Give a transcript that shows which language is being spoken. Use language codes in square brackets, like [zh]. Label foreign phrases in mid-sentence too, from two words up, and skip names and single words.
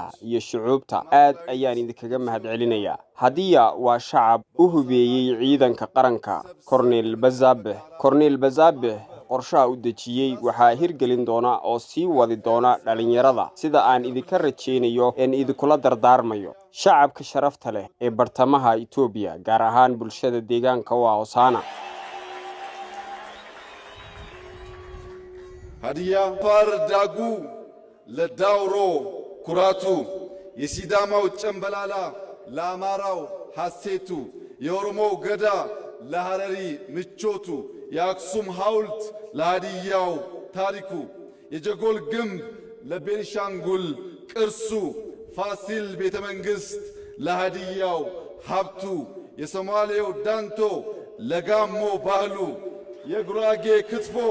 [so] iyo shucuubta aad ayaan idinkaga mahadcelinayaa hadiya waa shacab u hubeeyay ciidanka qaranka Cornel Bazabe qorshaha u dejiyay waxaa hirgelin doona oo sii wadi doona dhalinyarada sida aan idinka rajeynayo in idinkula dardaarmayo shacabka sharafta leh ee bartamaha Itoobiya gaar ahaan bulshada deegaanka waa Hoosana [am] ሀዲያ ፋር ዳጉ ለዳውሮ ኩራቱ የሲዳማው ጨምበላላ ለአማራው ሐሴቱ የኦሮሞው ገዳ ለሐረሪ ምቾቱ የአክሱም ሐውልት ለሃዲያው ታሪኩ የጀጎል ግንብ ለቤንሻንጉል ቅርሱ ፋሲል ቤተ መንግሥት ለሃዲያው ሀብቱ የሶማሌው ዳንቶ ለጋሞ ባህሉ የጉራጌ ክትፎ